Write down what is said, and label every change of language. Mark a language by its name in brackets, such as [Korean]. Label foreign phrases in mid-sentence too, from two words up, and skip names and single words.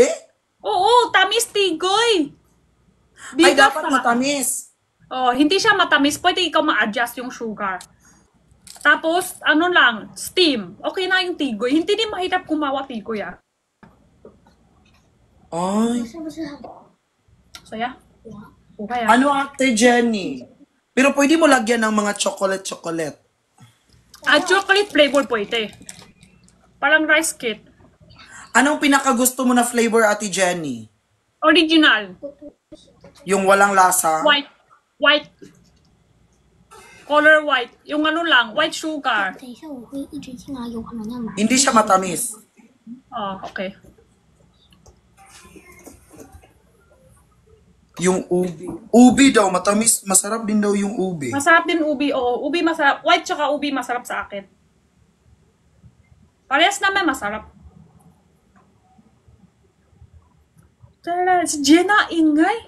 [Filipino] Oo, tamis tigoy. Ay, Bigas dapat na. matamis. Oh, hindi siya matamis. Pwede ikaw ma-adjust yung sugar. Tapos, ano lang, steam. Okay na yung tigoy. Hindi din mahirap kumawa tigoy Ay, [Chinese] 是不是很？ [Filipino] Saya? [Chinese] 我 [Filipino] Okay ano Ate Jenny? Pero pwede mo lagyan ng mga chocolate. [English] chocolate flavor [Filipino] pwede. Parang [English] rice cake. [Filipino] Anong pinakagusto mo na flavor, Ate Jenny? Original. Yung walang lasa? [English] White. Color white. [Filipino] Yung ano lang, white sugar. [Chinese] 等一下我会一直进来，有可能要买。 [Filipino] Hindi siya matamis. Oh, okay. Yung ubi. Ubi daw, matamis. Masarap din daw yung ubi. Masarap din ubi. Oo, ubi masarap. White tsaka ubi masarap sa akin. Parehas naman masarap. Tara, si Jenna ingay.